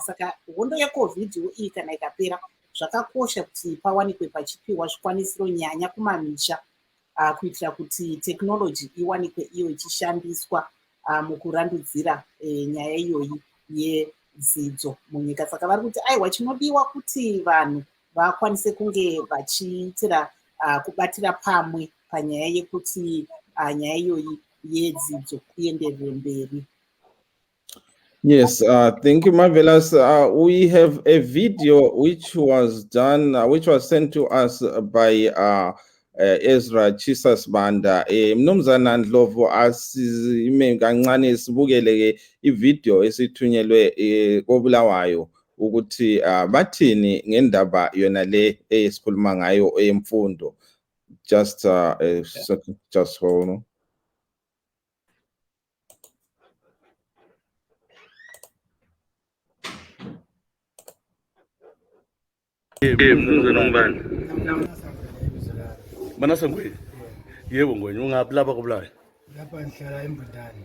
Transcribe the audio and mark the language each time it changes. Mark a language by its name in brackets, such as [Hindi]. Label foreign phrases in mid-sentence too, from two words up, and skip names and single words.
[Shona] Saka hondo yecovid iyi kana ikapera, zvakakosha kuti pawanikwe pachipiwa zvikwanisiro nyanya kumamisha, kuitira kuti tekinoloji iwanikwe iyo ichishandiswa mukurandudzira nyaya iyoyi yedzidzo munyika. Saka vari kuti aiwa, chinodiwa kuti vanhu vakwanise kunge vachiitira kubatira pamwe panyaya yekuti nyaya iyoyi yedzidzo ienderere mberi. [English] Yes, thank you, marvelous. We have a video which was done, which was sent to us by Ezra Chisas Banda. [North Ndebele] Mnumzana Ndlovu asizime kancane sibukele ivideo esithunyelwe koBulawayo ukuthi bathini ngendaba yona le esikhuluma ngayo emfundo. [English] Just a second, just hold on. Manasangwe. [North Ndebele] Yebo ngwenye ungaphi lapha koBulawayo? Lapha ngihlala eMbundane.